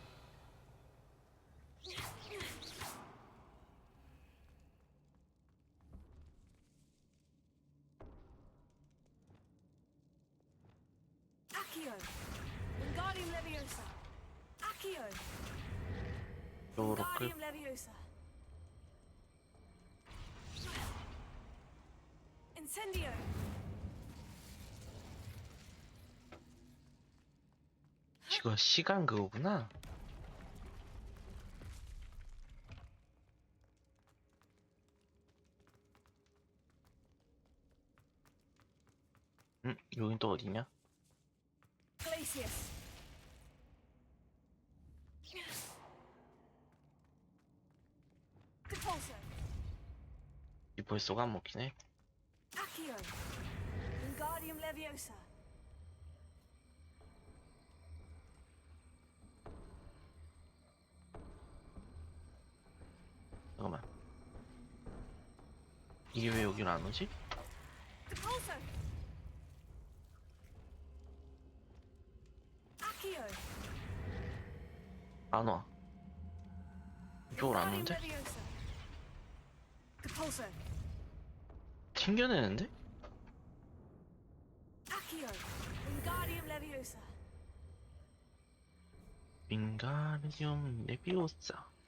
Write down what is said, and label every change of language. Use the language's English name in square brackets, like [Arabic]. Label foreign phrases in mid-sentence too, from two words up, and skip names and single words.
[English] Accio. Wingardium Leviosa. Accio. [Korean] 쪽으로 끌. [English] Wingardium Leviosa. Incendio. [Korean] 이거 시간 그거구나. 여긴 또 어디냐? [English] Glacius. Depulso. [Korean] 이 벌써가 안 먹히네. [English] Accio. Wingardium Leviosa. [Korean] 잠깐만. 이게 왜 여기로 안 오지? [English] Depulso. Accio. [Korean] 안 와. 이쪽으로 안 [English] Wingardium [Korean] 오는데? [English] Leviosa. Depulso. [Korean] 튕겨내는데? [English] Accio. Wingardium Leviosa. Wingardium Leviosa.